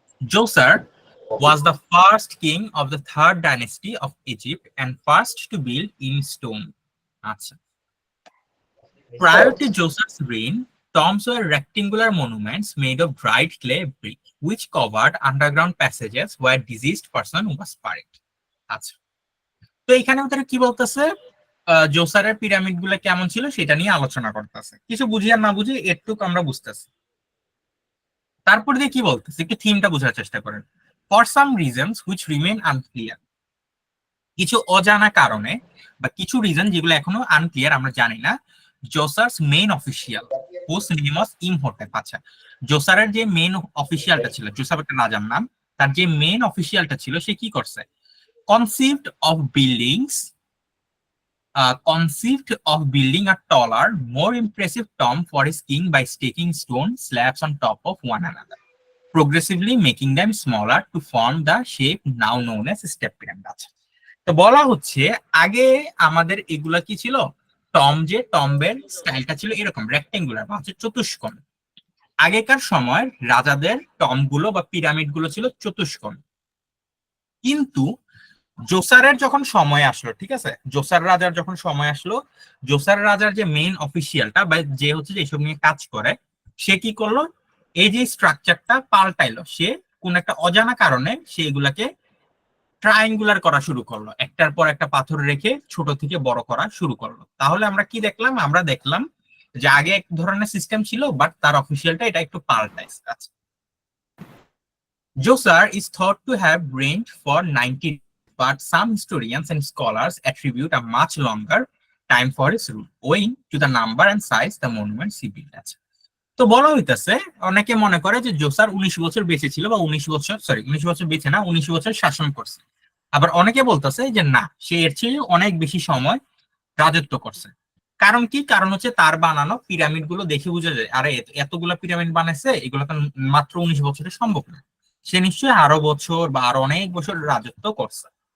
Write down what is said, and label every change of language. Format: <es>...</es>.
<en>Djoser was the first king of the third dynasty of Egypt and first to build in stone. আচ্ছা, prior to Djoser's reign, tombs were rectangular monuments made of dried clay brick, which covered underground passages where deceased person was buried.</en> <bn>আচ্ছা, তো এখানে তারা কি বলতেছে, জোসারের pyramid গুলো কেমন ছিল সেটা নিয়ে আলোচনা করতেছে। কিছু বুঝি আর না বুঝি এটুকু আমরা বুঝতেছি। তারপর দিয়ে কি বলতেছে একটু থিমটা বোঝার চেষ্টা করেন।</bn> <en>For some reasons which remain unclear.</en> <bn>কিছু অজানা কারণে বা কিছু রিজন যেগুলো এখনো আনক্লিয়ার, আমরা জানি না,</bn> <en>Djoser's main official host name was Imhotep.</en> <bn>আচ্ছা, জোসারের যে মেইন অফিসিয়ালটা ছিল, জোসার একটা রাজার নাম, তার যে মেইন অফিসিয়ালটা ছিল সে কি করছে,</bn> <en>Conceived of buildings conceived of building a taller, more impressive tomb for his king by staking stone slabs on top of one another, progressively making them smaller to form the shape now known as step pyramid.</en> <bn>তো বলা হচ্ছে আগে আমাদের এগুলা কি ছিল, যে টম্বের স্টাইলটা ছিল এরকম রেক্টেঙ্গুলার বা হচ্ছে চতুষ্কোণ। আগেকার সময় রাজাদের টম্বগুলো বা পিরামিড গুলো ছিল চতুষ্কোণ, কিন্তু জোসারের যখন সময় আসলো, ঠিক আছে, জোসার রাজার যখন সময় আসলো, জোসার রাজার যে মেইন অফিসিয়ালটা বা যে হচ্ছে যে এইসব নিয়ে কাজ করে, সে কি করলো, এই যে স্ট্রাকচারটা পাল্টাইলো। সে কোন একটা অজানা কারণে সে এগুলাকে ট্রায়াঙ্গুলার করা শুরু করলো, একটার পর একটা পাথর রেখে ছোট থেকে বড় করা শুরু করলো। তাহলে আমরা কি দেখলাম, আমরা দেখলাম যে আগে এক ধরনের সিস্টেম ছিল বাট তার অফিসিয়ালটা এটা একটু পাল্টাইছে।</bn> <en>আচ্ছা, Djoser is thought to have reigned for 90, but some historians and scholars attribute a much longer time for his rule, owing to the number and size the monuments he built.</en> <bn>আছে। তো বলা হইতেছে অনেকে মনে করে যে জোসার 19 বছর বেঁচে ছিল বা 19 বছর, সরি 19 বছর বেঁচে না, 19 বছর শাসন করছে। আবার অনেকে বলতেছে যে না, সে এর চেয়ে অনেক বেশি সময় রাজত্ব করছে। কারণ কি, কারণ হচ্ছে তার বানানো পিরামিড গুলো দেখে বোঝা যায় আরে এতগুলা পিরামিড বানাইছে, এগুলো তো মাত্র 19 বছরে সম্ভব না, সে নিশ্চয়ই আরো বছর বা আরো অনেক বছর রাজত্ব করছে।</bn>